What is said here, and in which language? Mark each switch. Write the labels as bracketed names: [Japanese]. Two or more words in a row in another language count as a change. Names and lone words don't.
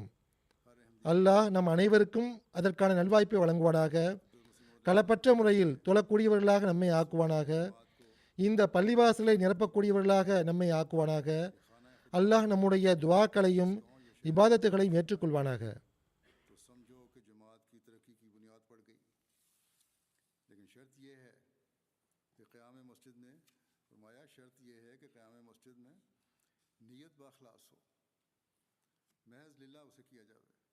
[Tamil] அல்லாஹ் நம் அனைவருக்கும் அதற்கான நல்வாய்ப்பை வழங்குவானாக. களப்பற்ற முறையில் தொழக்கூடியவர்களாக நம்மை ஆக்குவானாக. இந்த பள்ளிவாசலை நிரப்பக்கூடியவர்களாக நம்மை ஆக்குவானாக. அல்லாஹ் நம்முடைய துஆக்களையும் இபாதத்துகளையும் ஏற்றுக்கொள்வானாக. [Urdu] تو سمجھو کہ جماعت کی ترقی کی بنیاد پڑ گئی. لیکن شرط یہ ہے کہ قیام مسجد میں فرمایا، شرط یہ ہے کہ قیام مسجد میں نیت بااخلاص ہو، محض للہ اسے کیا جاوے.